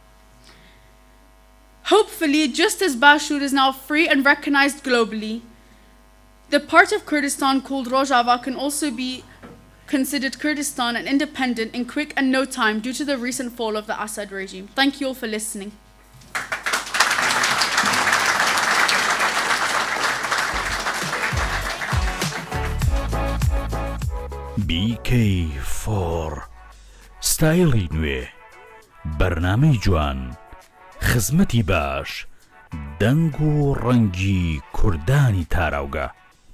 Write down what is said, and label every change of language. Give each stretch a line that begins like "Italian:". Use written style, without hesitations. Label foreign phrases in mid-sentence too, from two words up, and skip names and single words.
English: Hopefully, just as Bashur is now free and recognized globally, the part of Kurdistan called Rojava can also be considered Kurdistan and independent in quick and no time due to the recent fall of the Assad regime. Thank you all for listening.
Central Kurdish: BK4 ستایلی نوێ بەرنامەی جوان خزمەتی باش دەنگ و ڕەنگی کوردانی تاراوگە